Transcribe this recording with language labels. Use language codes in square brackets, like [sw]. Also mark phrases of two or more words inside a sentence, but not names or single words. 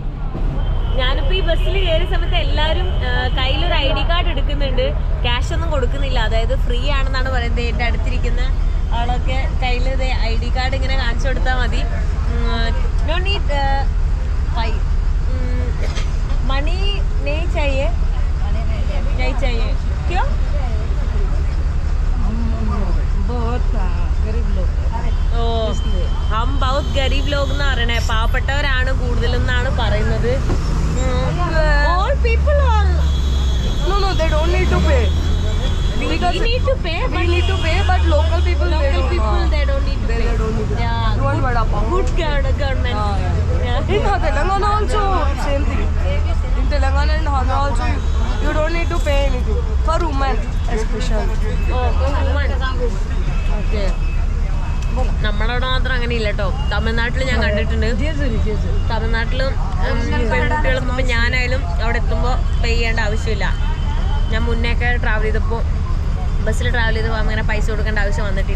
[ml] ഞാനിപ്പോൾ ഈ ബസ്സിൽ കയറിയ സമയത്ത് എല്ലാവരും കയ്യിലൊരു [en] ID card [ml] എടുക്കുന്നുണ്ട്. ക്യാഷ് ഒന്നും കൊടുക്കുന്നില്ല, അതായത് ഫ്രീ ആണെന്നാണ് പറയുന്നത്. എൻ്റെ അടുത്തിരിക്കുന്ന ആളൊക്കെ കയ്യിൽ [en] ID card [ml] ഇങ്ങനെ കാണിച്ചു കൊടുത്താൽ മതി. [en] no need money [hi] नहीं चाहिए क्यों? ओ हम बहुत गरीब लोग [ml] എന്ന് പറയണേ. പാവപ്പെട്ടവരാണ് കൂടുതലെന്നാണ് പറയുന്നത്. [en] All people are No, they don't need to pay. we need to pay, but local people they don't need to pay. Yeah, One vada pav. good government. Yeah. In Telangana also same thing. In Telangana and Andhra also you don't need to pay anything for women especially. [ml] ഓക്കെ, നമ്മളവിടെ മാത്രം അങ്ങനെ ഇല്ല കേട്ടോ. തമിഴ്നാട്ടിൽ ഞാൻ കണ്ടിട്ടുണ്ട്. തമിഴ്നാട്ടിലും പെൺകുട്ടികളും ഇപ്പം ഞാനായാലും അവിടെ എത്തുമ്പോൾ പേ ചെയ്യേണ്ട ആവശ്യമില്ല. ഞാൻ മുന്നേയൊക്കെ ട്രാവൽ ചെയ്തപ്പോൾ ബസ്സിൽ ട്രാവൽ ചെയ്തപ്പോൾ അങ്ങനെ പൈസ കൊടുക്കേണ്ട ആവശ്യം വന്നിട്ടില്ല.